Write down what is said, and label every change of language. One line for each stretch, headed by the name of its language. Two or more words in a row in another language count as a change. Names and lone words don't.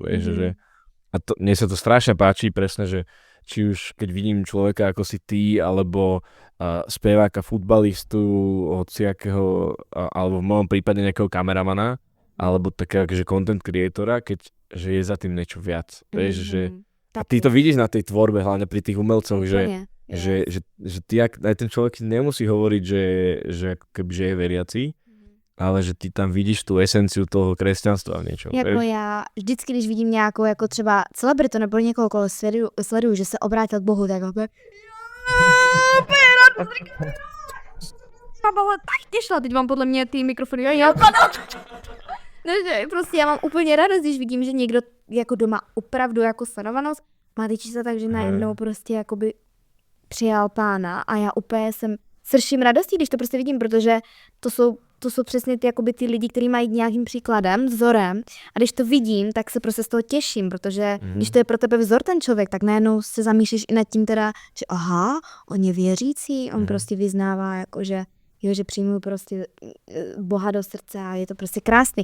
Slovak: Že, a to, mne sa to strašne páči presne, že či už keď vidím človeka ako si ty, alebo speváka, futbalistu, hociakého, alebo v mojom prípade nejakého kameramana, alebo takého akože
English: content creatora,
Slovak: že je za tým niečo viac. Vieš, že a ty to vidíš na tej tvorbe, hlavne pri tých umelcoch, že ty, aj ten človek nemusí hovoriť, že je veriaci, ale že ty tam vidíš tu esenciu toho kresťanstva v niečom.
Czech: Jako já vždycky, když vidím nějakou jako třeba celebritu nebo někoho, koho sleduju, že se obrátil k Bohu, tak opět tak těšila, teď mám podle mě ty mikrofony, prostě já mám úplně radost, když vidím, že někdo jako doma opravdu jako sledovanost má ty čísla, takže najednou prostě jakoby přijal Pána a já úplně jsem srším radostí, když to prostě vidím, protože to jsou přesně ty lidi, kteří mají nějakým příkladem, vzorem a když to vidím, tak se prostě z toho těším, protože když to je pro tebe vzor ten člověk, tak najednou se zamýšlíš i nad tím teda, že aha, on je věřící, on prostě vyznává jakože že přijmu prostě Boha do srdce a je to prostě krásný.